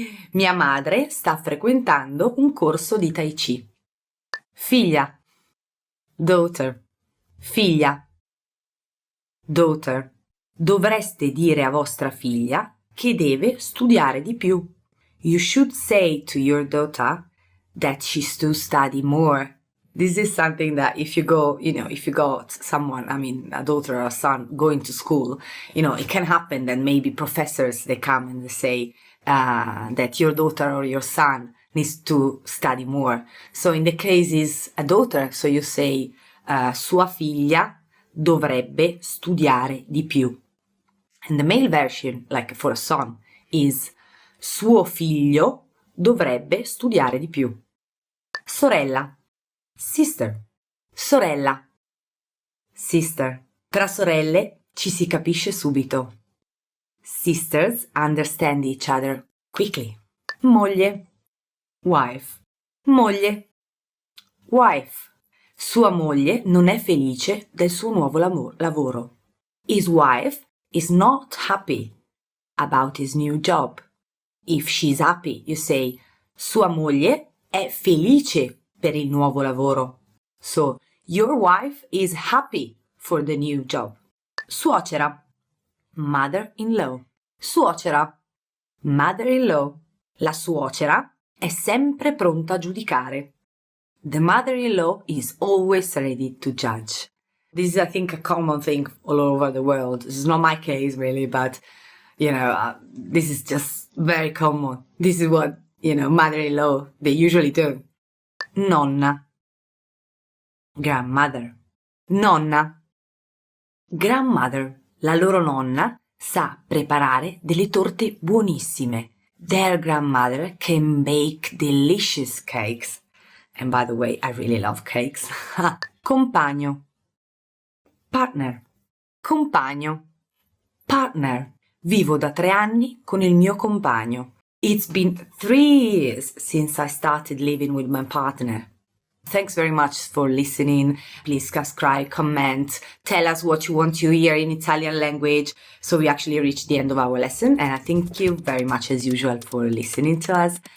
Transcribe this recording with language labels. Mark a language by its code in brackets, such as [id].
[it] Mia madre sta frequentando un corso di Tai Chi. Figlia. Daughter. Figlia. Daughter. Dovreste dire a vostra figlia che deve studiare di più. [en] You should say to your daughter that she's to study more. This is something that if you got someone, a daughter or a son going to school, it can happen that maybe professors, they come and they say that your daughter or your son needs to study more. So in the case is a daughter, so you say [it] sua figlia dovrebbe studiare di più. [en] And the male version, like for a son, is [it] suo figlio dovrebbe studiare di più. Sorella. Sister. Sorella. Sister. Tra sorelle ci si capisce subito. [en] Sisters understand each other quickly. [it] Moglie. Wife. Moglie. Wife. Sua moglie non è felice del suo nuovo lavoro. [en] His wife is not happy about his new job. If she's happy, you say [it] sua moglie è felice per il nuovo lavoro. [en] So, your wife is happy for the new job. [it] Suocera. Mother-in-law. Suocera. Mother-in-law. La suocera è sempre pronta a giudicare. [en] The mother-in-law is always ready to judge. This is, I think, a common thing all over the world. This is not my case, really, but, this is just very common. This is what mother-in-law, they usually do. [it] Nonna, grandmother. Nonna, grandmother. La loro nonna sa preparare delle torte buonissime. [en] Their grandmother can bake delicious cakes. And by the way, I really love cakes. [it] Compagno. Partner. Compagno. Partner. Vivo da 3 anni con il mio compagno. [en] It's been 3 years since I started living with my partner. Thanks very much for listening. Please subscribe, comment, tell us what you want to hear in Italian language. So we actually reached the end of our lesson, and I thank you very much as usual for listening to us.